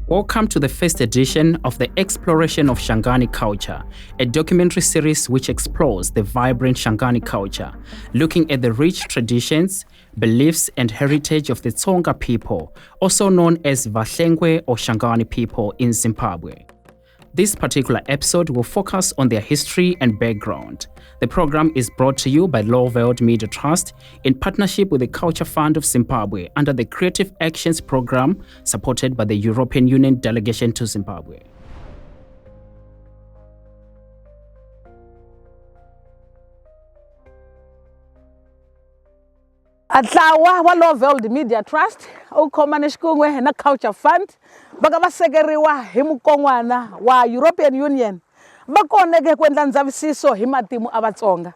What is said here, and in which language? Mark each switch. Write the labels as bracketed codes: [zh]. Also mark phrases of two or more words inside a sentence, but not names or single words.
[en] Welcome to the first edition of the Exploration of Shangani Culture, a documentary series which explores the vibrant Shangani culture, looking at the rich traditions, beliefs and heritage of the Tsonga people, also known as Vanhlengwe or Shangani people in Zimbabwe. This particular episode will focus on their history and background. The program is brought to you by Lowveld Media Trust in partnership with the Culture Fund of Zimbabwe under the Creative Actions program supported by the European Union Delegation to Zimbabwe. [ts] Atlawa wa Lowveld Media Trust ukhomana xikun'we na Culture Fund va sekeriwa hi mukongwana wa European Union va koneke ku endla ndzavisiso hi matimu a Vatsonga.